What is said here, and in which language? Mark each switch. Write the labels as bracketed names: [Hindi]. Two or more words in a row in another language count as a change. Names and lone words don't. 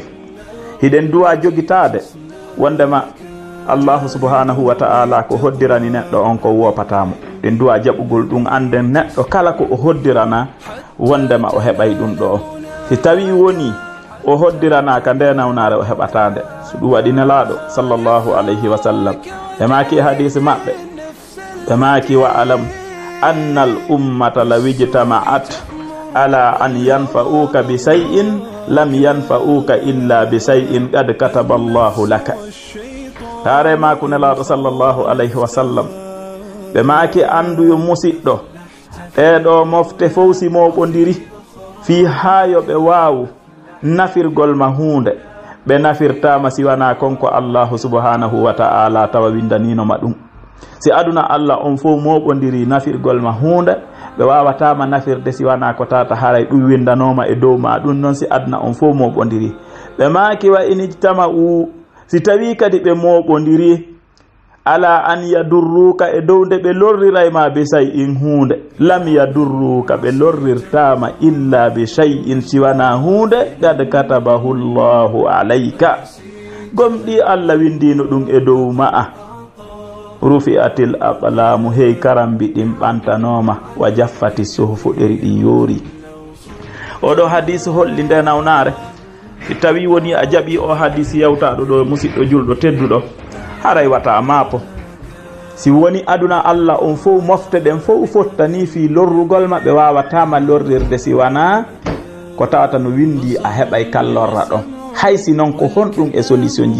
[Fula] hiɗen duwa jogitade wondema [Arabic] الله سبحانه وتعالى [Fula] ko hoddirani neɗɗo on ko wopatamo. ɗen duwa jaɓugol ɗum anden neɗɗo kala ko o hoddirana wondema o heɓay ɗum ɗo. si tawi woni o hoddiranaka nde nawnare o heɓatande so ɗum waɗi nelaɗo [Arabic] صلى الله عليه وسلم [Fula] ɓe maki hadise maɓɓe ɓe maki [Arabic] واعلم أن الأمة لو اجتمعت على أن ينفعوك بشيء لم ينفعوك إلا بشيء قد كتب الله لك. [Fula] Tare mako nelaɗo [Arabic] صلى الله عليه وسلم [Fula] ɓe maki anduyo musidɗo ɗeɗo mofte fof si moɓodiri fi hayo ɓe wawu nafirgol ma hunde ɓe nafirtama siwana konko [Arabic] الله سبحانه وتعالى [Fula] tawa windaninoma ɗum. Si aduna Allah on fof moɓodiri nafirgol ma hunde ɓe wawatama nafirde siwana ko tata haray ɗum windanoma e dow ma ɗum noon si aduna on fof moɓodiri ɓe maki [Arabic] وإن اجتمعوا [Fula] si tawi kadi ɓe moɓodiri [Arabic] على أن يضروك [Fula] e dow nde ɓe lorrirayma [Arabic] بشيء [Fula] hunde [Arabic] لم يضروك [Fula] ɓe lorrirtama [Arabic] إلا بشيء [Fula] siwana hunde [Arabic] قد كتبه الله عليك [Fula] gomɗi Allah windino ɗum e dow ma'a [Arabic] رفعت الأقلام [Fula] hey karambi ɗin ɓantanoma [Arabic] وجفت الصحف [Fula] ɗeri ɗi yoori. Oɗo hadisi holli nde nawnare si tawi woni a jaɓi o hadisi yewtaɗo ɗo musidɗo julɗo tedduɗo haray wata maapo si woni aduna Allah on fof mofte ɗen fof fottani fi lorrugol maɓɓe wawatama lorrirde siwana ko tawata no windi a heɓay kallorra ɗon hay si noon ko honɗum e solution ji.